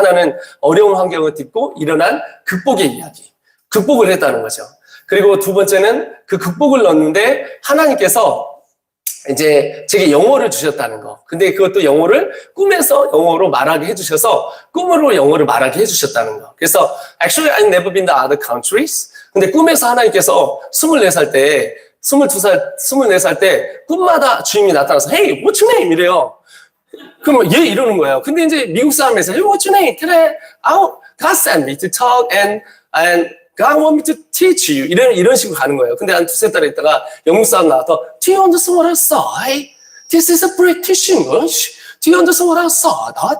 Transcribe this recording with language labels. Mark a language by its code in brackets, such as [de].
[ko] 하나는 어려운 환경을 딛고 일어난 극복의 이야기. 극복을 했다는 거죠. 그리고 두 번째는 그 극복을 넣었는데 하나님께서 이제 제게 영어를 주셨다는 거. 근데 그것도 영어를 꿈에서 영어로 말하게 해주셔서 꿈으로 영어를 말하게 해주셨다는 거. 그래서 [en] actually I've never been to other countries. [ko] 근데 꿈에서 하나님께서 24살 때 24살 때 꿈마다 주님이 나타나서 [en] Hey, what's your name? [ko] 이래요. 그럼 얘 이러는 거예요. 근데 이제 미국 사람에서 [en] Hey, what's your name? Can I, God sent me to talk and God want me to teach you. [ko] 이런 식으로 가는 거예요. 근데 한 두세 달 있다가 영국 사람 나와서 [en] Do you understand what I say? This is a British English. Do you understand what I said?